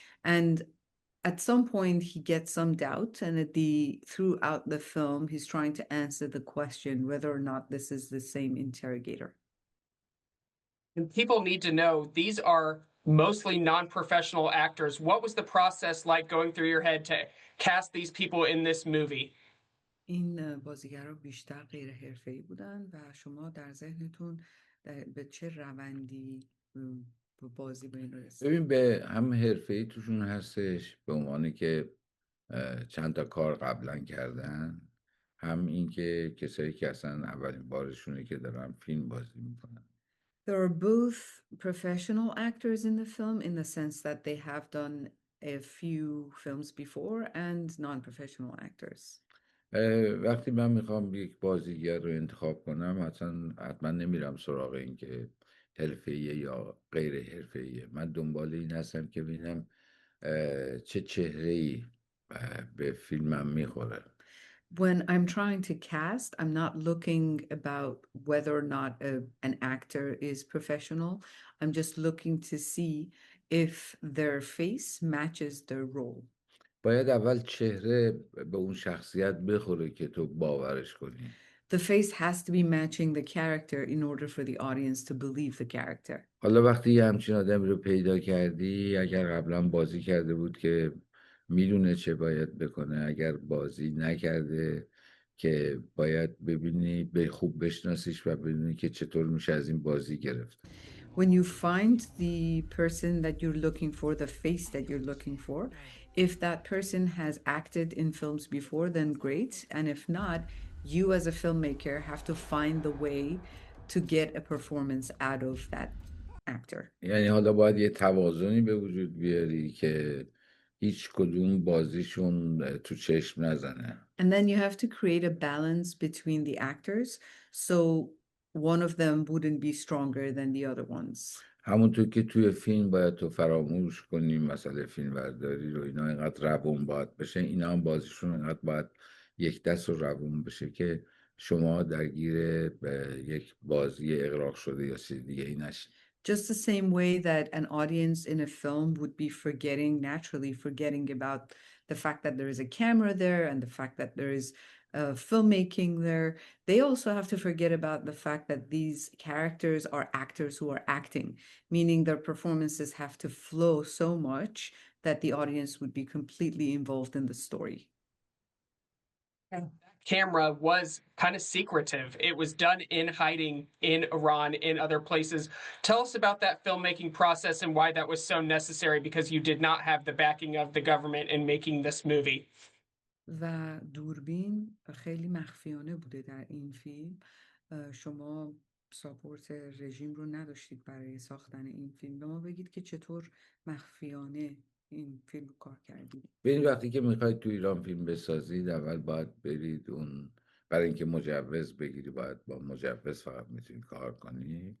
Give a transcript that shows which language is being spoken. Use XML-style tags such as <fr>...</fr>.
<en>And at some point he gets some doubt, and throughout the film he's trying to answer the question whether or not this is the same interrogator. And people need to know these are mostly non-professional actors. What was the process like going through your head to cast these people in this movie?</en> <fa>این بازیگرها بیشتر غیر حرفه‌ای بودن و شما در ذهنتون به چه روندی بازی به این رسید؟ ببین، به هم حرفه‌ای توشون هستش به عنوانی که چند تا کار قبلا کردن، هم این که کسایی که اصلا اولین بارشونه که دارن فیلم بازی میکنن.</fa> <en>There are both professional actors in the film in the sense that they have done a few films before, and non-professional actors.</en> <fa>وقتی من میخوام یک بازیگر رو انتخاب کنم حتما نمیرم سراغ این که حرفه‌ایه یا غیر حرفه‌ایه. من دنبال این هستم که ببینم چه چهره‌ای به فیلمم میخوره.</fa> <en>When I'm trying to cast, I'm not looking about whether or not an actor is professional. I'm just looking to see if their face matches their role.</en> <fa>باید اول چهره به اون شخصیت بخوره که تو باورش کنی.</fa> <en>The face has to be matching the character in order for the audience to believe the character.</en> <fa>حالا وقتی یه همچین آدمی رو پیدا کردی، اگر قبلا بازی کرده بود که میدونه چه باید بکنه، اگر بازی نکرده که باید ببینی به خوب بشناسیش و ببینی که چطور میشه از این بازی گرفت.</fa> <en>When you find the person that you're looking for, the face that you're looking for, if that person has acted in films before, then great. And if not, you as a filmmaker have to find the way to get a performance out of that actor.</en> <fa>یعنی حالا باید یه توازنی به وجود بیاری که هیچ کدوم بازیشون تو چشم نزنه.</fa> <en>And then you have to create a balance between the actors so one of them wouldn't be stronger than the other ones.</en> <fa>همونطور که توی فیلم باید تو فراموش کنیم مسئله فیلم برداری رو، اینا اینقدر روون باید بشه، اینا هم بازیشون اینقدر باید یک دست و روون بشه که شما درگیر یک بازی اغراق شده یا چیز دیگه ای نشید.</fa> <en>Just the same way that an audience in a film would be naturally forgetting about the fact that there is a camera there and the fact that there is filmmaking there. They also have to forget about the fact that these characters are actors who are acting, meaning their performances have to flow so much that the audience would be completely involved in the story. Camera was kind of secretive. It was done in hiding in Iran, in other places. Tell us about that filmmaking process and why that was so necessary, because you did not have the backing of the government in making this movie.</en> <fa>و دوربین خیلی مخفیانه بوده در این فیلم. شما ساپورت رژیم رو نداشتید برای ساختن این فیلم. به ما بگید که چطور مخفیانه این فیلم رو کار کردید. ببین وقتی که میخواید تو ایران فیلم بسازید اول باید برید برای اینکه مجوز بگیری باید با مجوز فقط میتونید کار کنی.</fa>